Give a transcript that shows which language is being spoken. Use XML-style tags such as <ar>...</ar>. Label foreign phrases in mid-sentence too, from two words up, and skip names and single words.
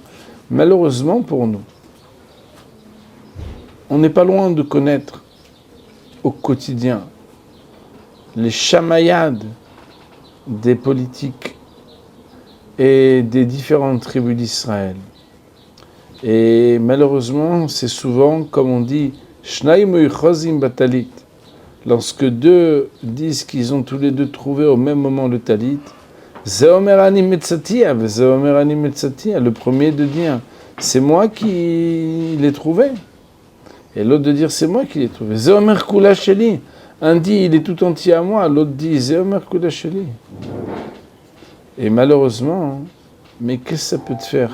<fr>Malheureusement pour nous, on n'est pas loin de connaître au quotidien les chamaillades des politiques et des différentes tribus d'Israël. Et malheureusement, c'est souvent, comme on dit,</fr> <he>שניים אוחזין בטלית.</he> <fr>Lorsque deux disent qu'ils ont tous les deux trouvé au même moment le talit,</fr> <he>זה אומר אני מצאתיה, זה אומר אני מצאתיה,</he> <fr>le premier de dire, c'est moi qui l'ai trouvé. Et l'autre de dire, c'est moi qui l'ai trouvé.</fr> <he>זה אומר כולה שלי.</he> <fr>Un dit, il est tout entier à moi, l'autre dit,</fr> <he>זה אומר כולה שלי.</he> <fr>Et malheureusement, mais qu'est-ce que ça peut te faire?</fr>